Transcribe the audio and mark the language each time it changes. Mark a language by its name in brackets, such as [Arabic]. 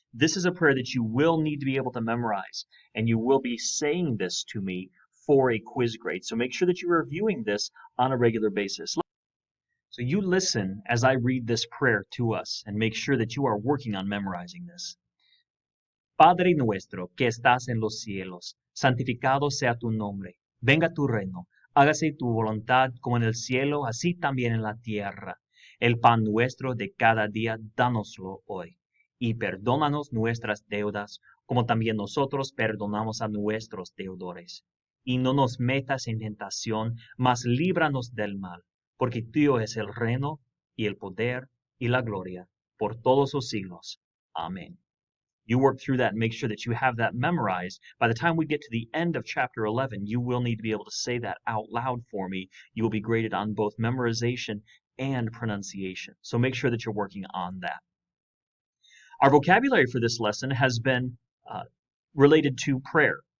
[English] This is a prayer that you will need to be able to memorize, and you will be saying this to me for a quiz grade. So make sure that you're reviewing this on a regular basis. So you listen as I read this prayer to us, and make sure that you are working on memorizing this. [Spanish] Padre nuestro que estás en los cielos, santificado sea tu nombre. Venga tu reino, hágase tu voluntad como en el cielo, así también en la tierra. El pan nuestro de cada día, dánoslo hoy. Y perdónanos nuestras deudas, como también nosotros perdonamos a nuestros deudores. Y no nos metas en tentación, mas líbranos del mal, porque tuyo es el reino, y el poder, y la gloria, por todos los siglos. Amén. [English] You work through that and make sure that you have that memorized. By the time we get to the end of chapter 11, you will need to be able to say that out loud for me. You will be graded on both memorization and pronunciation. So make sure that you're working on that. Our vocabulary for this lesson has been related to prayer.